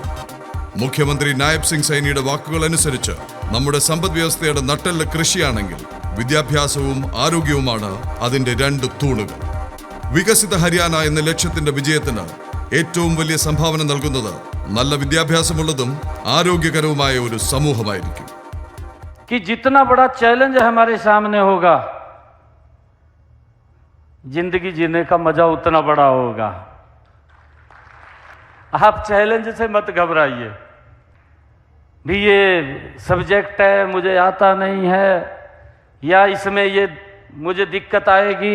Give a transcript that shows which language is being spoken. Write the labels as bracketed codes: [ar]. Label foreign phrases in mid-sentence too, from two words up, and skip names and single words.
[ml] മുഖ്യമന്ത്രി നായബ് സിംഗ് സൈനിയുടെ വാക്കുകൾ അനുസരിച്ച് നമ്മുടെ സമ്പദ് വ്യവസ്ഥയുടെ നട്ടെല്ല് കൃഷിയാണെങ്കിൽ വിദ്യാഭ്യാസവും ആരോഗ്യവുമാണ് അതിന്റെ രണ്ട് തൂണുകൾ. വികസിത ഹരിയാന എന്ന ലക്ഷ്യത്തിന്റെ വിജയത്തിന് ഏറ്റവും വലിയ സംഭാവന നൽകുന്നത് നല്ല വിദ്യാഭ്യാസമുള്ളതും ആരോഗ്യകരവുമായ ഒരു സമൂഹമായിരിക്കും. [hi] जितना बड़ा चैलेंज हमारे सामने होगा, जिंदगी जीने का मजा उतना बड़ा होगा. आप चैलेंज से मत घबराइए. भी ये सब्जेक्ट है, मुझे आता नहीं है, या इसमें ये मुझे दिक्कत आएगी.